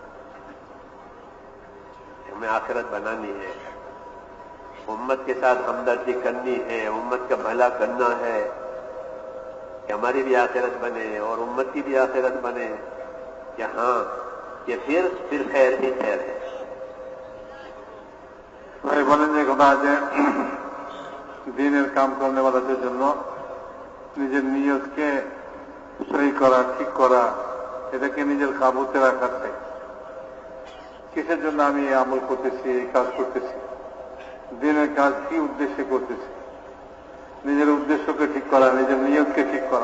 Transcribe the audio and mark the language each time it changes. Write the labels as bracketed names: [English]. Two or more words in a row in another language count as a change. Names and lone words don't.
[Urdu] ہمیں آخرت بنانی ہے، امت کے ساتھ ہمدردی کرنی ہے، امت کا بھلا کرنا ہے کہ ہماری بھی آخرت بنے اور امت کی بھی آخرت بنے. کہ ہاں کہ پھر خیر ہی خیر ہے. [Bangla] ভাই বলেন যে কথা আছে দিনের কাম [Urdu] کرنے والا [Bangla] জন্য নিজের নিয়তকে সহি করা, ঠিক করা, এটাকে নিজের কাবুতে রাখার চাই। কিসের জন্য আমি এই আমল করতেছি, এই কাজ করতেছি, দিনের কাজ কি উদ্দেশ্যে করতেছি, নিজের উদ্দেশ্যকে ঠিক করা, নিজের নিয়তকে ঠিক করা।